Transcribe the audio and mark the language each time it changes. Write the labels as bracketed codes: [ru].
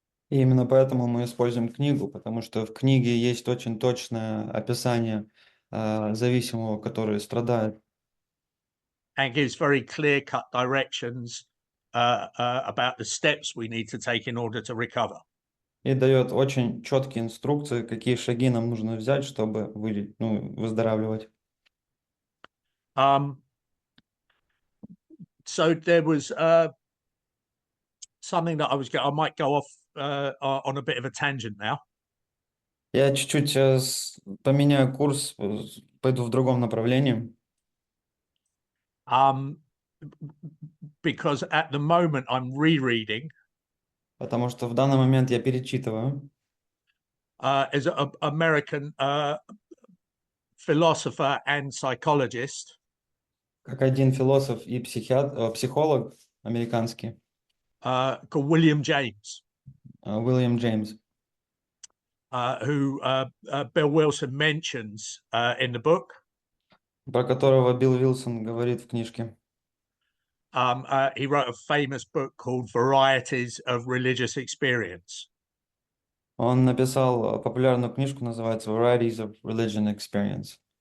[ru] И именно поэтому мы используем книгу, потому что в книге есть очень точное описание зависимого, который страдает. [en] And gives very clear-cut directions about the steps we need to take in order to recover. [ru] И дает очень четкие инструкции, какие шаги нам нужно взять, чтобы выздоравливать. [en] So there was something that I might go off on a bit of a tangent now. [ru] Я чуть-чуть поменяю курс, пойду в другом направлении. [en] Because at the moment I'm rereading. [ru] Потому что в данный момент я перечитываю. [en] As an American philosopher and psychologist. [ru] Как один философ и психолог американский. [en] Called William James. William James. who Bill Wilson mentions in the book. [ru] Про которого Билл Вилсон говорит в книжке. [en] He wrote a famous book called Varieties of Religious Experience. [ru] Он написал популярную книжку, называется [en] Varieties of Religion Experience,